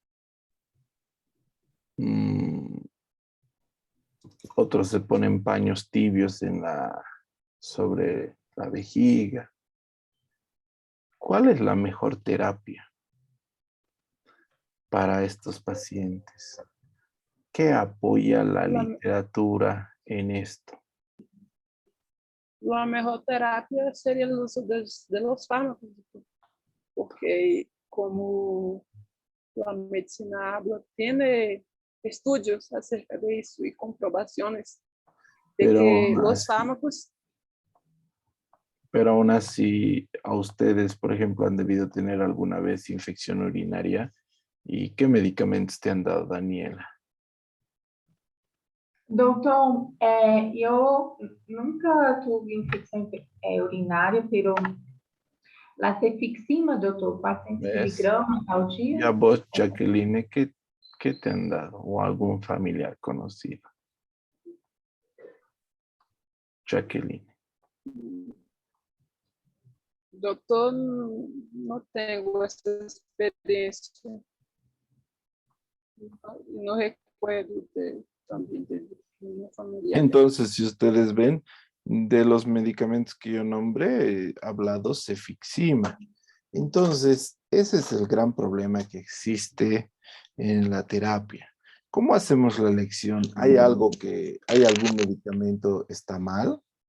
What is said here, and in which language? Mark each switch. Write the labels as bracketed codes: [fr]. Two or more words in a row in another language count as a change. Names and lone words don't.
[es] Otros se ponen paños tibios sobre la vejiga. ¿Cuál es la mejor terapia para estos pacientes? ¿Qué apoya la literatura en esto? [pt] A melhor terapia seria o uso de [es] los fármacos, [pt] porque como a medicina habla, tem estudos acerca de isso e comprovações de que [es] los fármacos. Pero aún así, a ustedes, por ejemplo, han debido tener alguna vez infección urinaria. ¿Y qué medicamentos te han dado, Daniela? [pt] Doutor, eu nunca tive infecção urinária, [es] pero la cefixima, [pt] doutor, 400 miligramas ao dia. [es] Y a vos, Jacqueline, ¿qué te han dado? ¿O algún familiar conocido? Jacqueline. [pt] Doutor, não tenho essa experiência. [es] Não recuerdo también de mi familia. Entonces, si ustedes ven, de los medicamentos que yo nombré, he hablado cefixima. Entonces, ese es el gran problema que existe en la terapia. ¿Cómo hacemos la elección? ¿Hay algún medicamento está mal?